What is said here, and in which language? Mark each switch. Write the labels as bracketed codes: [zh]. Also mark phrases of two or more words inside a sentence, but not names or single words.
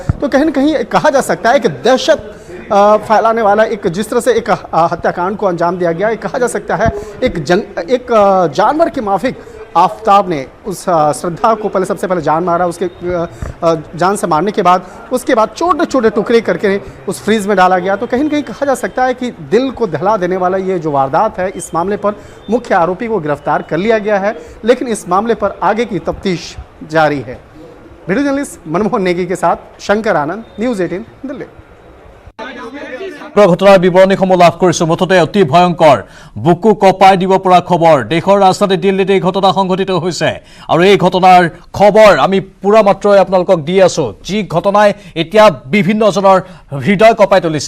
[hi] तो कहीं ना कहीं कहा जा सकता है कि दहशत फैलाने वाला एक जिस तरह से एक हत्याकांड को अंजाम दिया गया, कहा जा सकता है एक जानवर के माफिक आफ्ताब ने उस श्रद्धा को पहले सबसे पहले जान मारा, उसके जान से मारने के बाद उसके बाद छोटे छोटे टुकड़े करके उस फ्रीज में डाला गया। तो कहीं ना कहीं कहा जा सकता है कि दिल को दहला देने वाला ये जो वारदात है, इस मामले पर मुख्य आरोपी को गिरफ्तार कर लिया गया है, लेकिन इस मामले पर आगे की तफ्तीश जारी है। [en] video journalist [hi] मनमोहन नेगी के साथ शंकर आनंद, न्यूज़ 18 दिल्ली। [as] ঘটনাৰ বিৱৰণীসমূহ লাভ কৰিছো। মুঠতে অতি ভয়ংকৰ বুকু কপাই দিব পৰা খবৰ। দেশৰ ৰাজধানী দিল্লীত এই ঘটনা সংঘটিত হৈছে, আৰু এই ঘটনাৰ খবৰ আমি পুৰা মাত্ৰাই আপোনালোকক দি আছো। যি ঘটনাই এতিয়া বিভিন্নজনৰ হৃদয় কপাই তুলিছে।